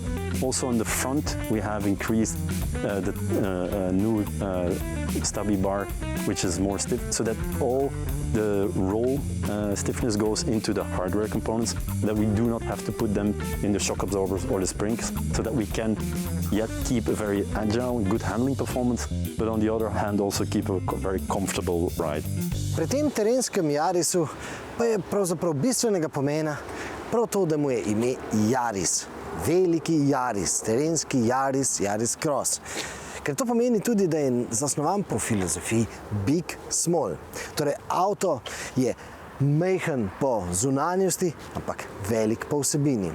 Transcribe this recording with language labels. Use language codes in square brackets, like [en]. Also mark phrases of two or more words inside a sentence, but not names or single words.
[en] Also on the front, we have increased the new stubby bar, which is more stiff, so that all the roll stiffness goes into the hardware components, that we do not have to put them in the shock absorbers or the springs, so that we can yet keep a very agile, good handling performance, but on the other hand also keep a very comfortable ride. [sl] Pri tem terenskem Yarisu pa je pravzaprav bistvenega pomena prav to, da mu je ime Yaris. Veliki Yaris, terenski Yaris, Yaris Cross. Ker to pomeni tudi, da je zasnovan po filozofiji [en] Big Small. [sl] Torej, avto je majhen po zunanjosti, ampak velik po vsebini.